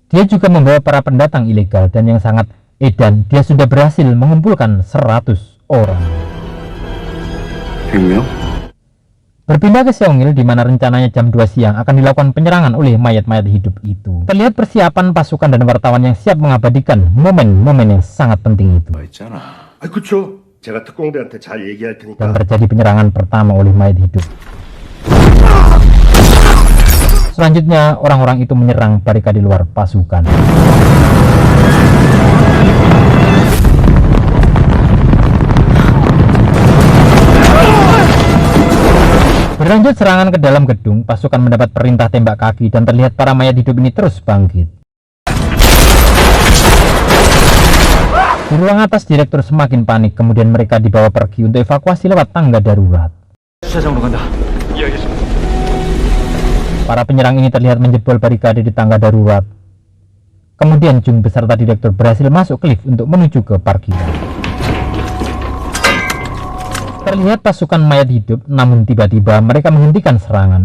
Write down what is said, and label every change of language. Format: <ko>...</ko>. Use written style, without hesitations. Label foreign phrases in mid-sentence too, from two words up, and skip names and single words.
<id>Dia juga membawa para pendatang ilegal dan yang sangat edan, dia sudah berhasil mengumpulkan 100 orang.</id> <ko>100명?</ko> <id>Berpindah ke Seongil di mana rencananya jam 2 siang akan dilakukan penyerangan oleh mayat-mayat hidup itu. Terlihat persiapan pasukan dan wartawan yang siap mengabadikan momen-momen yang sangat penting itu.</id> <ko>있잖아. 아, 그쵸. 제가 특공대한테 잘 얘기할</ko> <id>Dan</id> <ko>테니까.</ko> <id>terjadi penyerangan pertama oleh mayat hidup. Selanjutnya, orang-orang itu menyerang barikade luar pasukan. Berlanjut serangan ke dalam gedung, pasukan mendapat perintah tembak kaki dan terlihat para mayat hidup ini terus bangkit. Di ruang atas, direktur semakin panik, kemudian mereka dibawa pergi untuk evakuasi lewat tangga darurat.</id> <ko>주차장으로 간다. 예, 알겠습니다.</ko> <id>Para penyerang ini terlihat menjebol barikade di tangga darurat. Kemudian Jung beserta direktur berhasil masuk ke lift untuk menuju ke parkiran. Terlihat pasukan mayat hidup, namun tiba-tiba mereka menghentikan serangan.</id>